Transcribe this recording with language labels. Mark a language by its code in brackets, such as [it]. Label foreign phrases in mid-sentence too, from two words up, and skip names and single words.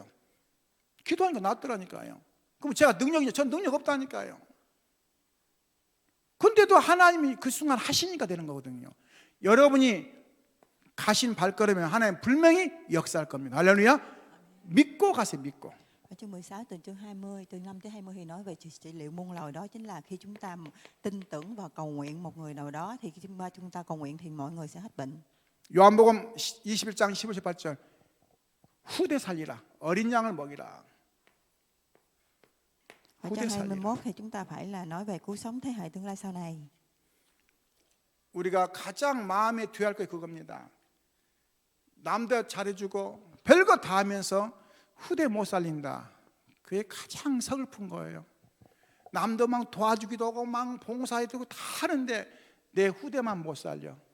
[ko] 기도하니까 낫더라니까요. 그럼 제가 능력이냐? 전 능력 없다니까요. 근데도 하나님이 그 순간 하시니까 되는 거거든요. 여러분이 가신 발걸음에 하나님 분명히 역사할 겁니다. 할렐루야. 믿고 가세요. 믿고. [vi] Ở chương 16 từ chương 20 từ 5 tới 20 thì nói về trị liệu muôn loài, đó chính là khi chúng ta tin tưởng và cầu nguyện một người nào đó, thì khi chúng ta cầu nguyện thì mọi người sẽ hết bệnh. [ko] 요한복음 21장 15, 18절 후대 살리라. 어린 양을 먹이라. [vi] Ở chương 21 thì chúng ta phải là nói về cứu sống thế hệ tương lai sau này. [ko] 우리가 가장 마음에 두어야 할 게 그겁니다. 남들 잘해주고 별거 다 하면서 후대 못 살린다. 그게 가장 서글픈 거예요. 남도 막 도와주기도 하고 막 봉사해주고 다 하는데 내 후대만 못 살려.